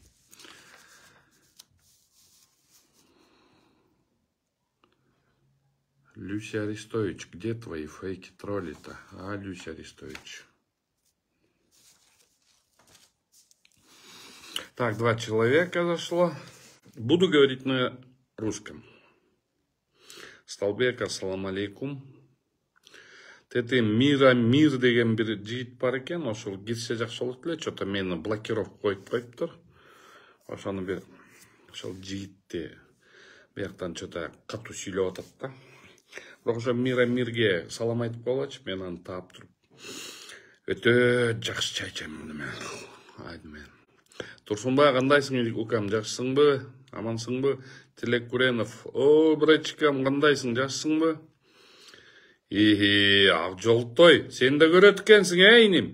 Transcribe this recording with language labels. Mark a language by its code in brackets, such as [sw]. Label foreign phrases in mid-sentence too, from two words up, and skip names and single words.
[ru] Люся Арестович, где твои фейки-тролли-то? А, Люся Арестович. Так, 2 человека зашло. Буду говорить на русском. [ky] Столбек, ассалам алейкум. Тети мир деген бир жигит бар экен, ошол кирсе жакшы болот эле, что-то мени блокировка коюп коюптур. Ошону бир ошол жигитти бияктан что-то катуу сүйлөп атат да. Бирок ошо мирге салам айтып койгочу, мен аны таап туруп өтө жакшы чай ичем мен. Айдым. Турсунбай, кандайсың укам, жакшысыңбы? Амансыңбы? Тилек Куренов. О, брачкам, кандайсың, жакшысыңбы? Акжолтой, сен да көрөт экенсиң, иним.